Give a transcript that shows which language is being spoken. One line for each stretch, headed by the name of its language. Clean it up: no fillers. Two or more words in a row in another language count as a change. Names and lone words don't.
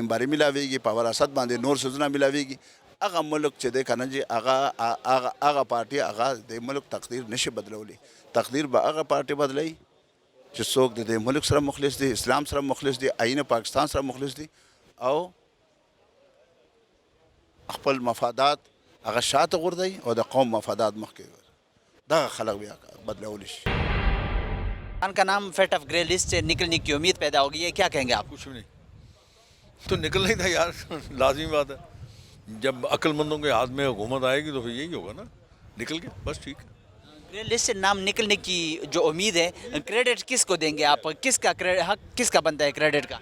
Pashto: ممبري ملاویږي په وراثت باندې نور څیزونه ملاویږي هغه ملک چې دی که نه جي هغه پارټي هغه د ملک تقدیر نشي بدلولی تقدیر به هغه پارټي بدلوي چې څوک د دې ملک سره مخلص دي اسلام سره مخلص دي آئین پاکستان سره مخلص دي او خپل مفادات هغه شاته غورځوي او د قوم مفادات مخکې دغه خلق بیا بدلولی شي
Urdu: ان کا نام
English: FATF grey list
Urdu: سے نکلنے کی امید پیدا ہوگی ہے کیا کہیں گے آپ کچھ بھی نہیں تو نکل نہیں تھا یار لازمی بات ہے جب عقل مندوں کے ہاتھ میں حکومت آئے گی تو پھر یہی ہوگا نا نکل کے بس ٹھیک ہے
English: grey list
Urdu: سے نام نکلنے کی جو امید ہے کریڈٹ کس کو دیں گے آپ کس کا حق کس کا بنتا ہے کریڈٹ کا